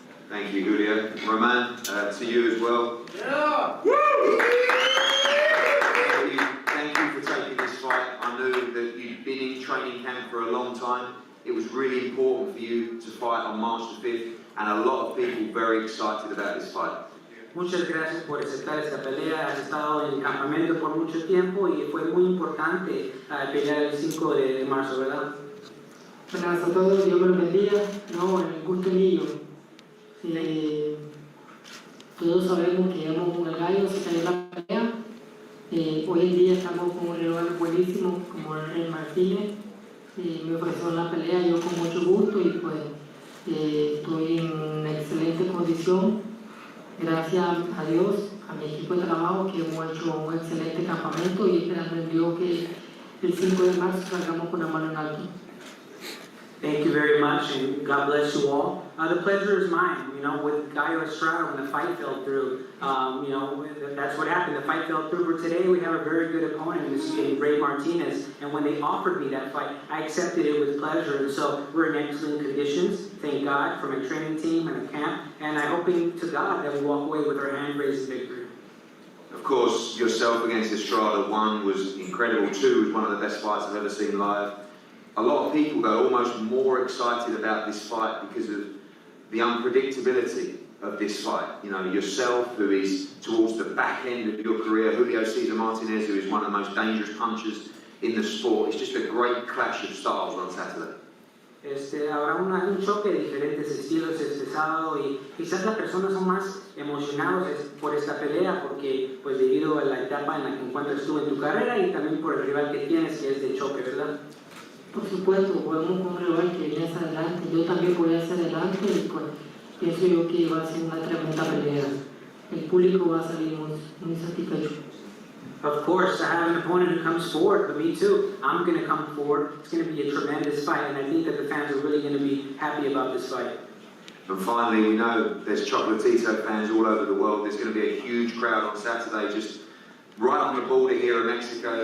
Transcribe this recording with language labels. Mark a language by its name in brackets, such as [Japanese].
[English] Thank you, Julio. Roman, to you as well. Yeah! Thank you for taking this fight. I knew that you'd been in training camp for a long time. It was really important for you to fight on March the 5th, and a lot of people very excited about this fight. [Spanish] Muchas gracias por aceptar esta pelea. Has estado en el campamento por mucho tiempo y fue muy importante pelear el 5 de marzo, ¿verdad? Buenas a todos, Dios me los bendiga. No, el gusto mío. Todos sabemos que íbamos con el gallo, se cayó la pelea. Hoy en día estamos con un rival buenísimo como el Rey Martínez. Me ofreció la pelea yo con mucho gusto y pues estoy en excelente condición. Gracias a Dios, a mi equipo de trabajo que hemos hecho un excelente campamento y esperando en Dios que el 5 de marzo salgamos con la mano en alto. [English] Thank you very much, and God bless you all. The pleasure is mine. You know, with Gallo Estrada, when the fight fell through, you know, that's what happened. The fight fell through. But today we have a very good opponent, this Rey Martinez. And when they offered me that fight, I accepted it with pleasure. And so we're in excellent conditions. Thank God for my training team and the camp. And I'm hoping to God that we walk away with our hand raised victory. Of course, yourself against Estrada, 1 was incredible, 2 was one of the best fights I've ever seen live. A lot of people got almost more excited about this fight because of the unpredictability of this fight. You know, yourself, who is towards the back end of your career, Julio Cesar Martinez, who is one of the most dangerous punchers in the sport. It's just a great clash of styles on Saturday. [Spanish] Habrá un choque de diferentes estilos este sábado y quizás las personas son más emocionados por esta pelea porque pues debido a la etapa en la que encuentras tú en tu carrera y también por el rival que tienes que es de choque, ¿verdad? Por supuesto, podemos con un rival que viene hacia adelante, yo también voy hacia adelante y pues pienso yo que va a ser una tremenda pelea. El público va a salir muy satisfecho. [English] Of course, I have an opponent who comes forward, but me too. I'm going to come forward. It's going to be a tremendous fight, and I think that the fans are really going to be happy about this fight. And finally, we know there's Chocolatito fans all over the world. There's going to be a huge crowd on Saturday, just right on the border here in Mexico.